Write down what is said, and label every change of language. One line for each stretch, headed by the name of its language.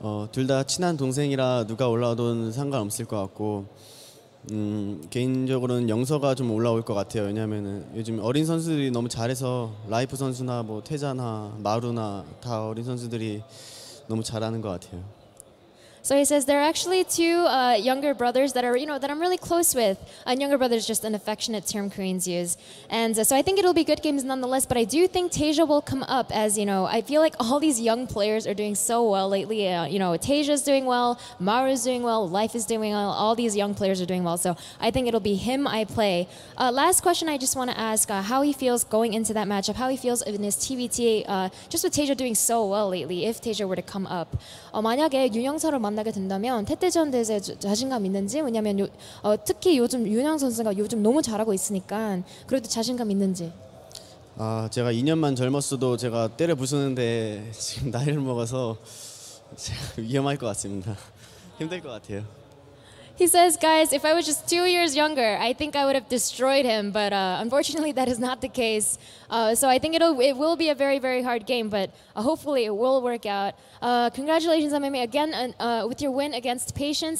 Korean: 둘 다 친한 동생이라 누가 올라와도 상관없을 것 같고 개인적으로는 영서가 좀 올라올 것 같아요. 왜냐하면은 요즘 어린 선수들이 너무 잘해서 라이프 선수나 뭐 태자나 마루나 다 어린 선수들이 너무 잘하는 것 같아요.
English: So he says there are actually two younger brothers that are, that I'm really close with. And younger brother is just an affectionate term Koreans use. And so I think it'll be good games nonetheless. But I do think Tasia will come up as, I feel like all these young players are doing so well lately. Tasia's doing well, Maru's doing well, Life is doing well. All these young players are doing well. So I think it'll be him I play. Last question I just want to ask how he feels going into that matchup, how he feels in his TBT, just with Tasia doing so well lately, if Tasia were to come up.
Korean: 만약에 윤영서를 만나게 된다면 태태전 대회에 자신감 있는지 왜냐면 특히 요즘 윤영 선수가 요즘 너무 잘하고 있으니까 그래도 자신감 있는지. 제가 2년만 젊었어도 제가 때려 부수는데 지금 나이를 먹어서 위험할 것 같습니다. 힘들 것 같아요.
English: He says, guys, if I was just 2 years younger, I think I would have destroyed him. But unfortunately, that is not the case. So I think it will be a very, very hard game. But hopefully, it will work out. Congratulations, MMA, again with your win against Patience.